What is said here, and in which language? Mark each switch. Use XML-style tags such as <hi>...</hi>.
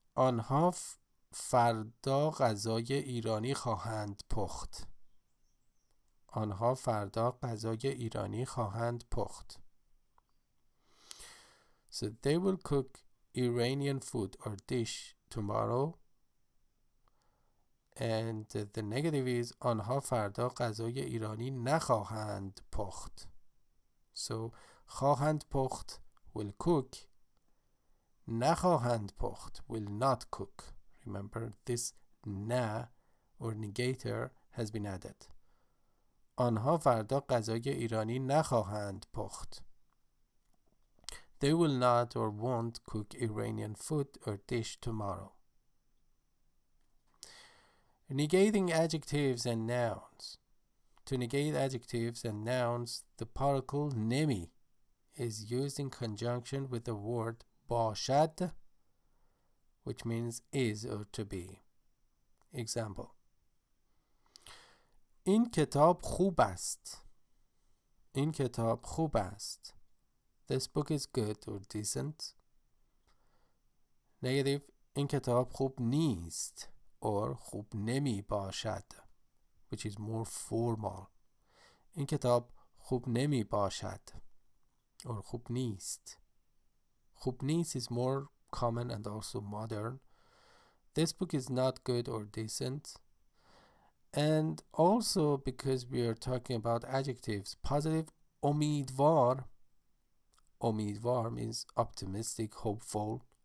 <fa>آنها فردا غذای ایرانی خواهند پخت. آنها فردا غذای ایرانی خواهند پخت.</fa> <en>So they will cook Iranian food or dish tomorrow. And the negative is</en> <fa>آنها فردا غذای ایرانی نخواهند پخت.</fa> <en>So</en> <fa>خواهند پخت</fa> <en>will cook.</en> <fa>نخواهند پخت</fa> <en>will not cook. Remember, this na or negator has been added.</en> <fa>آنها فردا غذای ایرانی نخواهند پخت.</fa> <en>They will not or won't cook Iranian food or dish tomorrow. Negating adjectives and nouns. To negate adjectives and nouns, the particle nemī is used in conjunction with the word باشد, which means is or to be. Example.</en> <fa>این کتاب خوب است. این کتاب خوب است.</fa> <en>This book is good or decent. Negative.</en> <fa>این کتاب خوب نیست or خوب نمی باشد,</fa> <en>which is more formal.</en> <fa>این کتاب خوب نمی باشد or خوب نیست. خوب نیست</fa> <en>is more common and also modern. This book is not good or decent. And also, because we are talking about adjectives, positive امیدوار. امیدوار means optimistic, hopeful.</en>